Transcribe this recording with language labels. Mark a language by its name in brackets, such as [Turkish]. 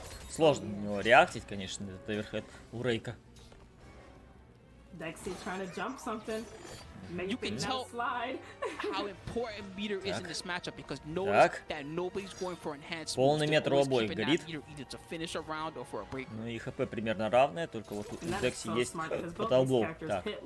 [Russian] Сложно у него реактить, конечно, этот оверхед у Рейка. [English] Dexy trying to jump something. You can tell how important meter is in this matchup because notice that nobody's going for enhanced. [Russian] Полный метр у обоих горит. Ну и хп примерно равное, только вот у Декси есть фаталблоу. Так.